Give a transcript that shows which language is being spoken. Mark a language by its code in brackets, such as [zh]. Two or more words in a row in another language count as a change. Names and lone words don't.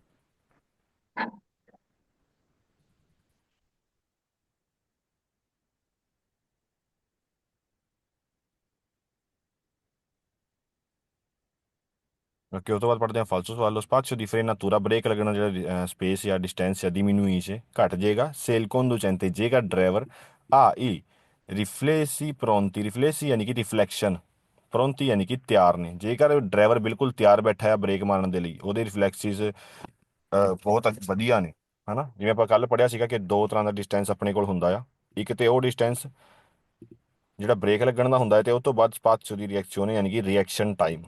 [pa] ਓਕੇ, ਉਹ ਤੋਂ ਬਾਅਦ ਪੜ੍ਹਦੇ ਹਾਂ ਫਾਲਸੋ ਸਵਾਲ। [it] lo spazio di frenatura [pa] ਬ੍ਰੇਕ ਲੱਗਣਾ ਜਿਹੜਾ ਸਪੇਸ ਜਾਂ ਡਿਸਟੈਂਸ ਜਾਂ diminuisce ਘਟ ਜਾਏਗਾ [it] se il conducente [pa] ਜੇਕਰ ਡਰਾਈਵਰ ਆ [it] i riflessi pronti, [pa] ਰਿਫਲੇਸੀ ਯਾਨੀ ਕਿ ਰਿਫਲੈਕਸ਼ਨ, ਪ੍ਰੋਂਤੀ ਯਾਨੀ ਕਿ ਤਿਆਰ ਨੇ। ਜੇਕਰ ਡਰਾਈਵਰ ਬਿਲਕੁਲ ਤਿਆਰ ਬੈਠਾ ਹੈ ਬ੍ਰੇਕ ਮਾਰਨ ਦੇ ਲਈ, ਉਹਦੇ ਰਿਫਲੈਕਸਿਸ ਬਹੁਤ ਵਧੀਆ ਨੇ, ਹਨਾ। ਜਿਵੇਂ ਆਪਾਂ ਕੱਲ ਪੜ੍ਹਿਆ ਸੀਗਾ ਕਿ ਦੋ ਤਰ੍ਹਾਂ ਦਾ ਡਿਸਟੈਂਸ ਆਪਣੇ ਕੋਲ ਹੁੰਦਾ ਆ। ਇੱਕ ਤੇ ਉਹ ਡਿਸਟੈਂਸ ਜਿਹੜਾ ਬ੍ਰੇਕ ਲੱਗਣ ਦਾ ਹੁੰਦਾ ਹੈ, ਤੇ ਉਹ ਤੋਂ ਬਾਅਦ [it] spazio di reazione [pa] ਯਾਨੀ ਕਿ [en] reaction time.